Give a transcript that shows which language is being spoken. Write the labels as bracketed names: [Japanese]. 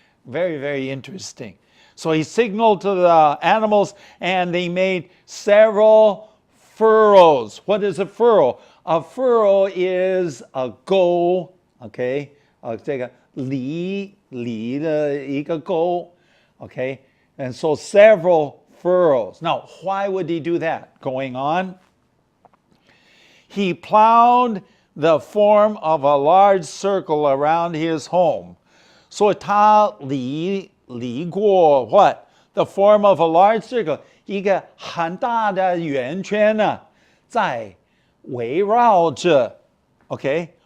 [English] Very, very interesting. So he signaled to the animals and they made several furrows. What is a furrow? A furrow is a goal, okay? [Chinese] 这个犁的一个沟, okay? [English] And so several furrows. Now, why would he do that? Going on. He plowed the form of a large circle around his home. So [Chinese] 他犁过 [English] what? The form of a large circle. [Chinese] 一个很大的圆圈呢，在围绕着 okay?